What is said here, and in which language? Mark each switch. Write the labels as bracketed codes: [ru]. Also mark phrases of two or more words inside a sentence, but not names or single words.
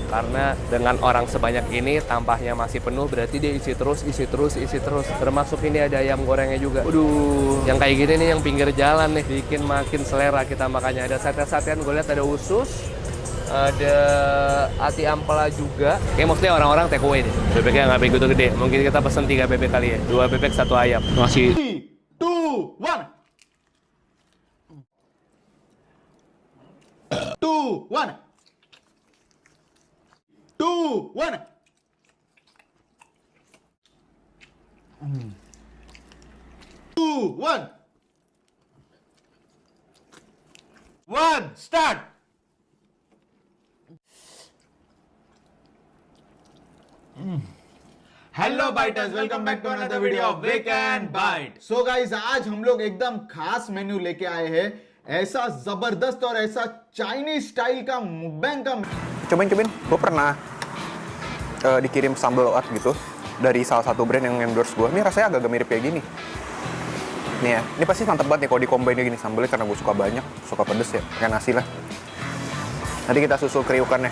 [id] Karena dengan orang sebanyak ini tampaknya masih penuh, berarti dia isi terus. Termasuk ini ada ayam gorengnya juga. Aduh, yang kayak gini nih yang pinggir jalan nih. Bikin makin selera kita makannya. Ada sate-satean, gue lihat ada usus. Ada ati ampela juga. Kayak mostly orang-orang [en] take away [id] deh. Bebeknya nggak begitu gede. Mungkin kita pesen 3 bebek kali ya. 2 bebek, 1 ayam. Masih 3, 2, 1. 2, 1. 2, 1. 2, 1. 1, start. [en] Hello biters, welcome back to another video of Wake and Bite. so guys, [hi] आज हम लोग एकदम खास मेन्यू लेके आए हैं, ऐसा जबरदस्त और ऐसा [en] Chinese style [hi] का mukbang का। [id] Cobain, gue pernah dikirim sambal oat gitu dari salah satu brand yang endorse gue. Ini rasanya agak mirip kayak gini. Nih ya, ini pasti mantep banget nih kalau dikombain gini sambalnya karena gue suka banyak, suka pedes ya, kayak nasi lah. Nanti kita susul kriukannya.